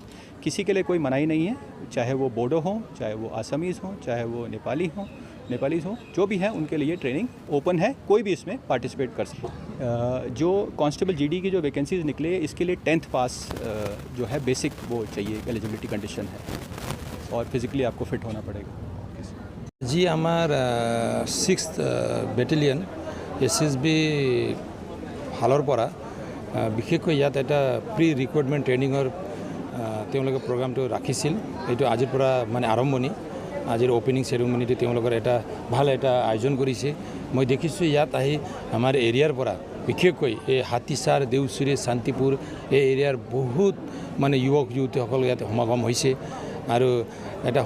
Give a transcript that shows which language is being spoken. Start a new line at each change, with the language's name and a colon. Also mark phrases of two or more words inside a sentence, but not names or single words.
Hindi: किसी के लिए कोई मनाही नहीं है, चाहे वो बोडो हों, चाहे वो आसामीज़ हों, चाहे वो नेपालीज़ हों, जो भी हैं उनके लिए ट्रेनिंग ओपन है, कोई भी इसमें पार्टिसिपेट कर सकते। जो कांस्टेबल जीडी की जो वैकेंसीज़ निकले इसके लिए 10th पास जो है बेसिक वो चाहिए, एलिजिबिलिटी कंडीशन है और फिज़िकली आपको फिट होना पड़ेगा। जी, हमार 6th बेटेलियन एसएसबी
Assamese: हाলৰ পৰা বিশেষকৈ ইয়াত এটা প্ৰি ৰিক্ৰুটমেণ্ট ট্ৰেইনিঙৰ তেওঁলোকে প্ৰগ্ৰামটো ৰাখিছিল। এইটো আজিৰ পৰা মানে আৰম্ভণি, আজিৰ অপেনিং চেৰিমনিটো তেওঁলোকৰ এটা ভাল এটা আয়োজন কৰিছে। মই দেখিছোঁ ইয়াত আহি আমাৰ এৰিয়াৰ পৰা বিশেষকৈ এই হাতীচাৰ, দেউচুৰী, শান্তিপুৰ এই এৰিয়াৰ বহুত মানে যুৱক যুৱতীসকল ইয়াত সমাগম হৈছে আৰু এটা